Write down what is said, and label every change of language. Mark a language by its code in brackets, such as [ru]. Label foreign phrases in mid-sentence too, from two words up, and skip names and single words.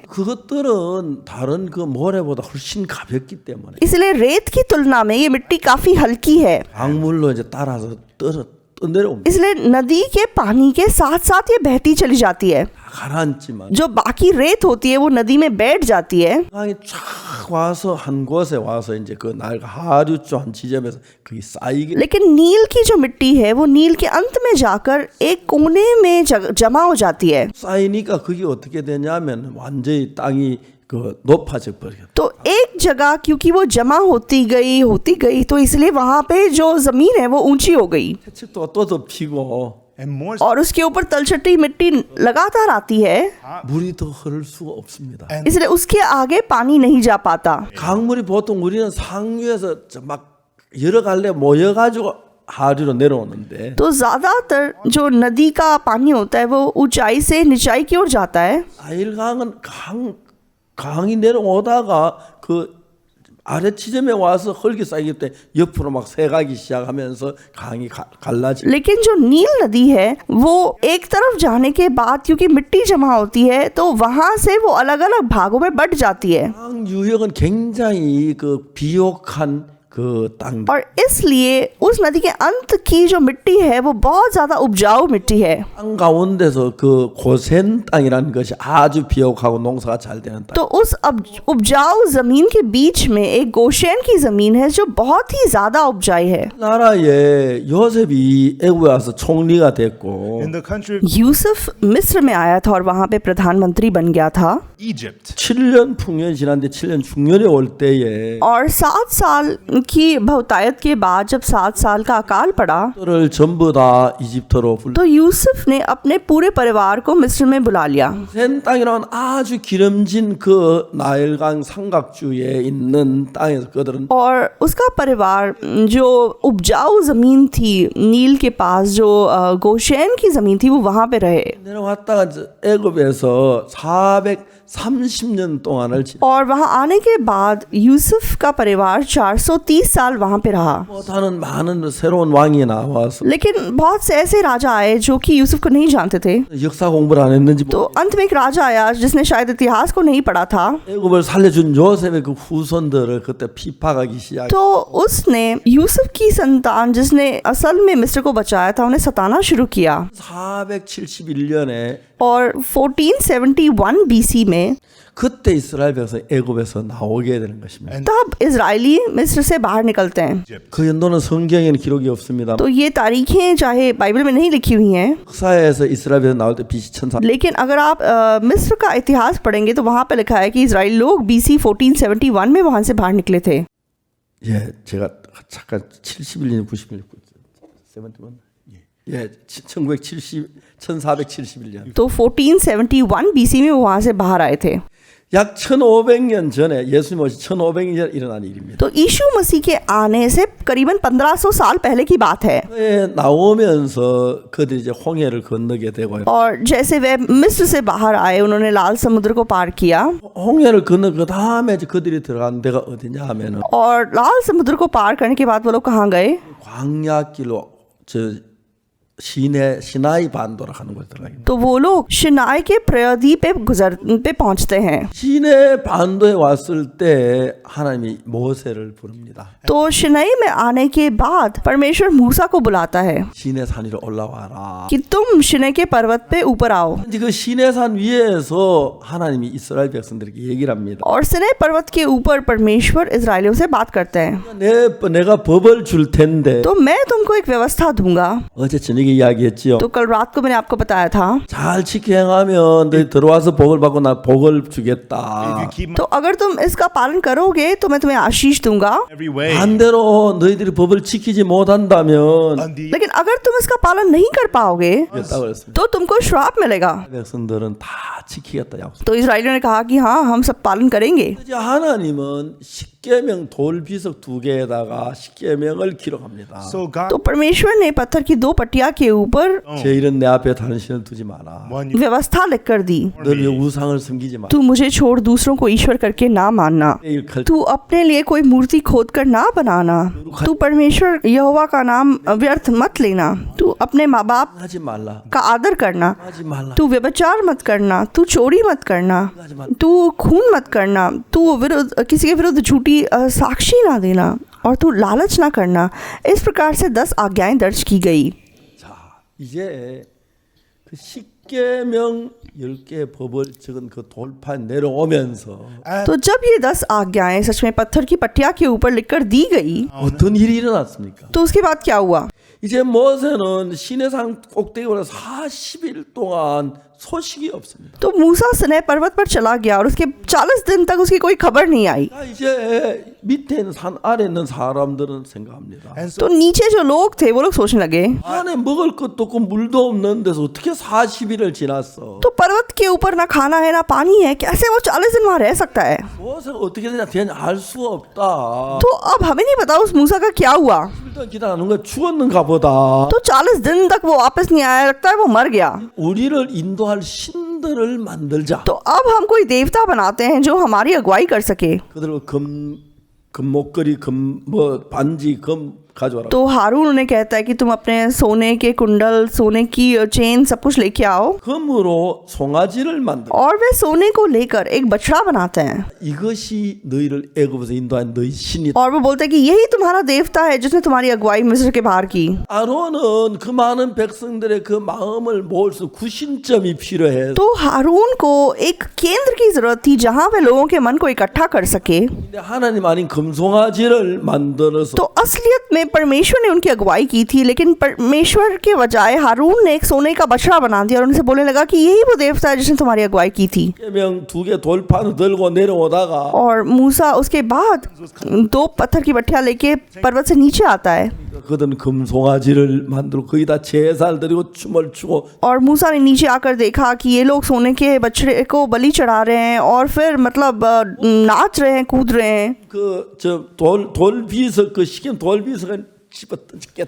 [ko] 그것들은 다른 그 모래보다 훨씬 가볍기 때문에 [hi] इसलिए रेत की तुलना में ये मिट्टी काफी हल्की है, [ko] 강물로 이제 따라서 떠내려옵니다. [hi] इसलिए नदी के पानी के साथ साथ ये बहती चली जाती है। [ko] 가라앉지만 [hi] जो बाकी रेत होती है वो नदी में बैठ जाती है [ko] 강이 쫙 와서 한 곳에 와서 이제 그 날 하류주 한 지점에서 거기 쌓이게 [hi] लेकिन नील की जो मिट्टी है वो नील के अंत में जाकर एक कोने में जमा हो जाती है। [ko] 쌓이니까 그게 어떻게 되냐면 완전히 땅이 그 높아져 버려요. [hi] तो एक जगह क्योंकि वो जमा होती गई तो इसलिए वहां पे जो जमीन है वो ऊंची हो गई [ko] 채찍도 또 덮이고 [en] And more [hi] और उसके ऊपर तलछटी मिट्टी लगातार आती है, [ko] 물이 더 흐를 수가 없습니다. [hi] इसलिए उसके आगे पानी नहीं जा पाता। [ko] 강물이 보통 우리는 상류에서 막 여러 갈래 모여가지고 하류로 내려오는데 [hi] तो ज्यादातर जो नदी का पानी होता है वो ऊंचाई से निचाई की ओर जाता है, [ko] 나일강은 강이 내려오다가 그 아래 지점에 와서 흙이 쌓이기 때문에 옆으로 막 새가기 시작하면서 강이 갈라지고 [hi] लेकिन जो नील नदी है वो एक तरफ जाने के बाद क्योंकि मिट्टी जमा होती है तो वहां से वो अलग अलग भागों में बट जाती है [ko] 강 유역은 굉장히 그 비옥한 그 땅. [hi] और इसलिए उस नदी के अंत की जो मिट्टी है वो बहुत ज्यादा उपजाऊ मिट्टी है। [ko] 땅 가운데서 그 고센 땅이라는 것이 아주 비옥하고 농사가 잘 되는 땅. [hi] तो उस उपजाऊ जमीन के बीच में एक गोशेन की जमीन है जो बहुत ही ज्यादा उपजाऊ है। [ko] 나라에 요셉이 애굽에 와서 총리가 됐고 [en] in the country of [hi] यूसुफ मिस्र में आया था और वहां पे प्रधानमंत्री बन गया था [en] Egypt. [ko] 7년 풍년이 지났는데 7년 중년에 올 때에 [hi] और 7 साल की बहुतायत के बाद जब 7 साल का अकाल पड़ा [ko] 를 전부 다 이집트로 불러. [hi] तो यूसुफ ने अपने पूरे परिवार को मिस्र में बुला लिया। [ko] 고센 땅이라는 아주 기름진 그 나일강 삼각주에 있는 땅에서 그들은 [hi] और उसका परिवार जो उपजाऊ जमीन थी नील के पास जो गोशेन की जमीन थी वो वहां पे रहे [ko] 내려왔다가 애굽에서 430년 동안을 [hi] और वहां आने के बाद यूसुफ का परिवार 430 साल वहां पे रहा। [ko] 못하는 많은 새로운 왕이 나와서 [hi] लेकिन बहुत से ऐसे राजा आए जो कि यूसुफ को नहीं जानते थे। [ko] 역사 공부를 안 했는지 [hi] तो अंत में एक राजा आया जिसने शायद इतिहास को नहीं पढ़ा था, [ko] 애굽을 살려준 요셉의 그 후손들을 그때 피파하기 시작. [hi] तो उसने यूसुफ की संतान जिसने असल में मिस्र को बचाया था उन्हें सताना शुरू किया [ko] 471년에 [hi] और 1471 BC में [ko] 그때 이스라엘 백성 애굽에서 나오게 되는 것입니다. [hi] तब इजरायली मिस्र से बाहर निकलते हैं। [ko] 그 연도는 성경에는 기록이 없습니다. [hi] तो ये तारीखें चाहे बाइबल में नहीं लिखी हुई हैं, [ko] 역사에서 इ스라엘 백성 나올 때 BC 1400. [hi] लेकिन अगर आप मिस्र का इतिहास पढ़ेंगे तो वहां पे लिखा है कि इजराइली लोग BC 1471 में वहां से बाहर निकले थे। [ko] 예, 제가 잠깐 71년 91년 71. 예, 1471년. [hi] तो 1471 BC में वो वहां से बाहर आए थे। [ko] 약 1500년 전에 예수님 오시 1500년 전에 일어난 일입니다. [hi] तो यीशु मसीह के आने से करीबन 1500 साल पहले की बात है। [ko] 나오면서 그들이 이제 홍해를 건너게 되고요. [hi] और जैसे वे मिस्र से बाहर आए उन्होंने लाल समुद्र को पार किया [ko] 홍해를 건너 그 다음에 이제 그들이 들어간 데가 어디냐 하면은 [hi] और लाल समुद्र को पार करने के बाद वो लोग कहाँ गए? [ko] 광야길로 저 시나이 반도로 가는 곳에 들어가요. [hi] तो वो लोग शिनाई के प्रयदी पे पहुंचते हैं। [ko] 시내 반도에 왔을 때 하나님이 모세를 부릅니다. [hi] तो शिनाई में आने के बाद परमेश्वर मूसा को बुलाता है [ko] 시내 산 위로 올라와라. [hi] कि तुम शिनाई के पर्वत पे ऊपर आओ। [ko] 이제 그 시내 산 위에서 하나님이 이스라엘 백성들에게 얘기를 합니다. [hi] और सिनै पर्वत के ऊपर परमेश्वर इजरायलियों से बात करते हैं। [ko] 내가 법을 줄 텐데 [hi] तो मैं तुमको एक व्यवस्था दूंगा। [ko] 어제 저녁에 이야기했지요. [hi] तो कल रात को मैंने आपको बताया था, [ko] 잘 지켜 행하면 너희 들어와서 복을 받고 나 복을 [en] If [ko] 주겠다. [en] you keep my [hi] तो अगर तुम इसका पालन करोगे तो मैं तुम्हें आशीष दूंगा, [en] every way, [ko] 반대로 너희들이 법을 지키지 못한다면 [en] on the [hi] लेकिन अगर तुम इसका पालन नहीं कर पाओगे [ko] 주겠다 그랬습니다. [hi] तो तुमको श्राप मिलेगा। [ko] 백성들은 다 지키겠다 약속. [hi] तो इजरायलियों ने कहा कि हाँ हम सब पालन करेंगे। [ko] 이제 하나님은 십계명 돌비석 2개에다가 십계명을 기록합니다. [en] So God, [hi] तो परमेश्वर ने पत्थर की 2 पट्टिया के ऊपर [ko] 제 이름 내 앞에 다른 신을 두지 마라. [en] one [hi] व्यवस्था लिख कर दी, [ko] 널 위해 우상을 섬기지 마라. [hi] तू मुझे छोड़ दूसरों को ईश्वर करके ना मानना, [ko] 일컬 [hi] तू अपने लिए कोई मूर्ति खोद कर ना बनाना, तू परमेश्वर यहोवा का नाम व्यर्थ मत लेना, तू अपने माँ बाप [ko] 하지 말라. [hi] का आदर करना, [ko] 하지 말라. [hi] तू व्यभिचार मत करना, तू चोरी मत करना, तू खून मत करना, तू विरुद्ध किसी के विरुद्ध झूठी साक्षी ना देना, और तू लालच ना करना। इस प्रकार से 10 आज्ञाएं दर्ज की गई। [ko] 자, 이제 그 십계명 10개 법을 적은 그 돌판 내려오면서 [hi] तो जब ये 10 आज्ञाएं सच में पत्थर की पट्टिया के ऊपर लिखकर दी गई, [ko] 어떤 일이 일어났습니까? [hi] तो उसके बाद क्या हुआ? [ko] 이제 모세는 시내산 꼭대기에 올라서 40일 동안 소식이 없습니다. [hi] तो मूसा सिनै पर्वत पर चला गया और उसके 40 दिन तक उसकी कोई खबर नहीं आई। [ko] 자, 이제 밑에 있는 산 아래 있는 사람들은 생각합니다. [en] and so [hi] तो नीचे जो लोग थे वो लोग सोचने लगे, [ko] 안에 먹을 것도 없고 물도 없는 데서 어떻게 40일을 지났어? [hi] तो पर्वत के ऊपर ना खाना है ना पानी है, कैसे वो 40 दिन वहां रह सकता है? [ko] 모세가 어떻게 되냐 알 수 없다. [hi] तो अब हमें नहीं पता उस मूसा का क्या हुआ। [ko] 일단 기다리는 거 죽었는가 보다. [hi] तो 40 दिन तक वो वापस नहीं आया, लगता है वो मर गया। [ko] 우리를 인도할 신들을 만들자. [hi] तो अब हम कोई देवता बनाते हैं जो हमारी अगुवाई कर सके। [ko] 그대로 금 목걸이, 금 반지, 금 가져와라. [hi] तो हारून उन्हें कहता है कि तुम अपने सोने के कुंडल, सोने की चेन सब कुछ लेके आओ, [ko] 금으로 송아지를 만들. [hi] और वे सोने को लेकर एक बछड़ा बनाते हैं, [ko] 이것이 너희를 애굽에서 인도한 너희 신이다. [hi] और वो बोलते हैं कि यही तुम्हारा देवता है जिसने तुम्हारी अगुवाई मिस्र के बाहर की। [ko] 아론은 그 많은 백성들의 그 마음을 모을 수 구심점이 필요해. [hi] तो हारून को एक केंद्र की जरूरत थी जहां वे लोगों के मन को इकट्ठा कर सके। [ko] 근데 하나님 아닌 금송아지를 만들어서 [hi] तो असलियत में परमेश्वर ने उनकी अगुवाई की थी, लेकिन परमेश्वर के बजाय हारून ने एक सोने का बछड़ा बना दिया और उनसे बोलने लगा कि यही वो देवता है जिसने तुम्हारी अगुवाई की थी। [ko] 십계명 2개 돌판을 들고 내려오다가 [hi] और मूसा उसके बाद 2 पत्थर की बट्टियां लेके पर्वत से नीचे आता है, [ko] 그들은 금송아지를 만들고 거기다 제사를 드리고 춤을 추고 [hi] और मूसा ने नीचे आकर देखा कि ये लोग सोने के बछड़े को बलि चढ़ा रहे हैं और फिर मतलब नाच रहे हैं, कूद रहे हैं। [ko] 그저 돌비석 그 시kem 돌비석을 집어던졌겠다.